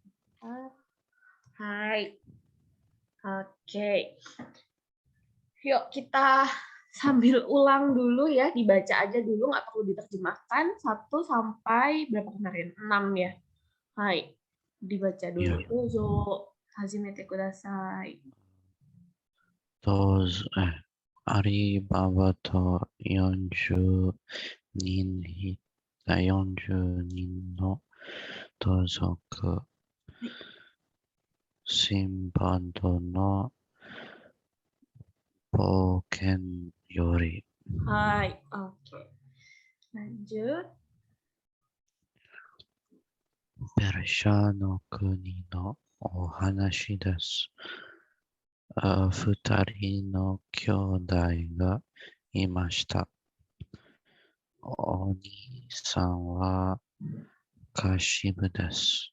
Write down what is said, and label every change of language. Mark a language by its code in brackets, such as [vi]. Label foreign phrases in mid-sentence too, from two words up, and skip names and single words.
[id] Hai. Oke. Yuk kita sambil ulang dulu ya, dibaca aja dulu, nggak perlu diterjemahkan. 1 sampai berapa kemarin? 6 ya. Hai, dibaca dulu. Iya. [ja] どうぞ、はじめてください. Alibaba to 40 人の盗賊、シンバッドの冒険より、 [id] Hai, oke. Lanjut. [ja] ペルシャの国のお話です。二人の兄弟がいました。お兄さんはカシブです。